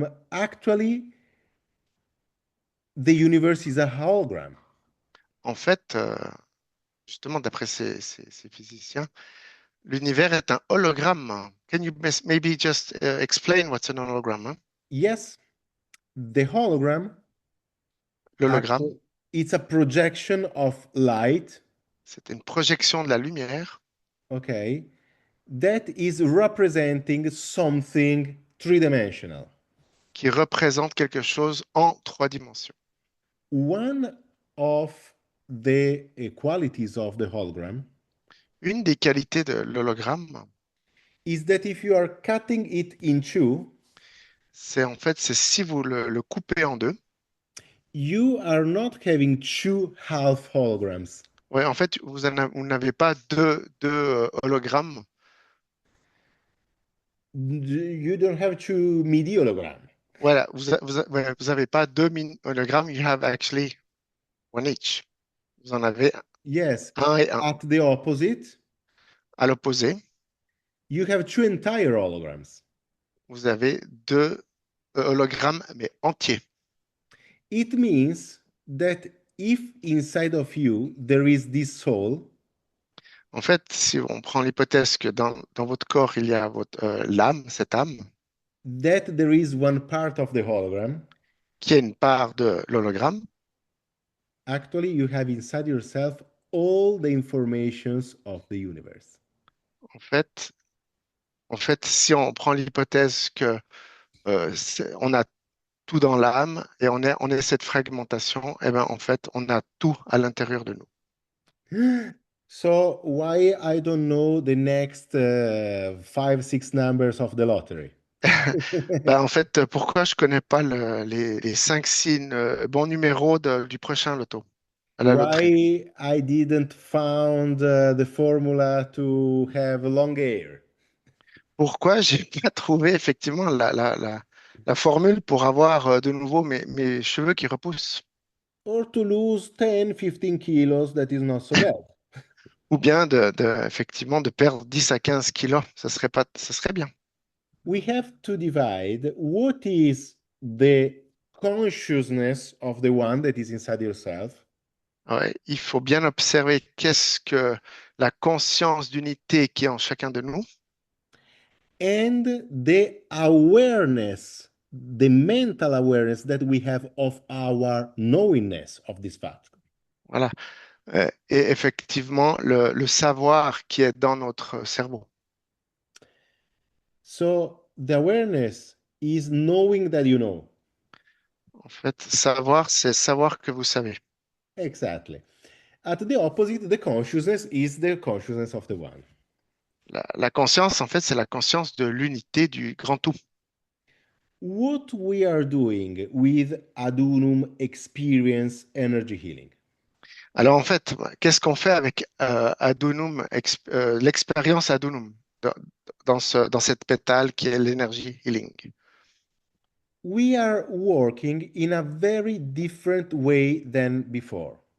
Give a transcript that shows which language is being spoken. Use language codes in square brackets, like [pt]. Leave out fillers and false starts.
[en] Actually, the universe is a hologram. [fr] en fait, justement, d'après ces physiciens, l'univers est un hologramme. [en] Can you maybe just explain what's an hologram, hein? Yes, the hologram, [fr] L'hologramme, [en] actually, it's a projection of light, [fr] c'est une projection de la lumière [en] okay, that is representing something three-dimensional. [fr] qui représente quelque chose en trois dimensions. [en] One of the qualities of the hologram [fr] Une des qualités de l'hologramme, [en] is that if you are cutting it in two, [fr] c'est en fait, c'est si vous le coupez en deux, [en] you are not having two half holograms. [fr] ouais, en fait, vous n'avez pas deux hologrammes. [en] You don't have two midi hologram. [fr] Voilà, ouais, vous avez pas deux hologrammes, [en] you have actually one each. [fr] Vous en avez [en] Yes, [fr] un et un. [en] at the opposite, [fr] À l'opposé, [en] you have two entire holograms. [fr] vous avez deux hologrammes, mais entiers. [en] It means that if inside of you there is this soul, [fr] En fait, si on prend l'hypothèse que dans votre corps, il y a l'âme, cette âme, [en] that there is one part of the hologram, [fr] qui est une part de l'hologramme, [en] actually you have inside yourself all the informations of the universe. [fr] en fait, si on prend l'hypothèse que on a tout dans l'âme et on est cette fragmentation, eh ben, en fait, on a tout à l'intérieur de nous. [en] So why I don't know the next five, six numbers of the lottery? [fr] Ben, en fait, pourquoi je connais pas les 5 signes, bons numéros du prochain loto à la loterie? [en] Why I didn't found the formula to have long hair? [fr] Pourquoi j'ai pas trouvé effectivement la formule pour avoir de nouveau mes cheveux qui repoussent? [en] Or to lose 10, 15 kilos, that is not so bad. [fr] Ou bien effectivement de perdre 10 à 15 kilos, ça serait bien. [en] We have to divide what is the consciousness of the one that is inside yourself [fr] Ouais, il faut bien observer qu'est-ce que la conscience d'unité qui est en chacun de nous. [en] and the awareness, the mental awareness that we have of our knowingness of this fact. [fr] Voilà. Et effectivement, le savoir qui est dans notre cerveau. [en] So the awareness is knowing that you know. [fr] En fait, savoir, c'est savoir que vous savez. [en] Exactly. At the opposite, the consciousness is the consciousness of the one. [fr] La conscience, en fait, c'est la conscience de l'unité du grand tout. [en] What we are doing with Adunum experience energy healing. [fr] Alors, en fait, qu'est-ce qu'on fait avec Adunum, l'expérience Adunum, dans cette pétale qui est l'énergie healing? [en] We are working in a very different way than before.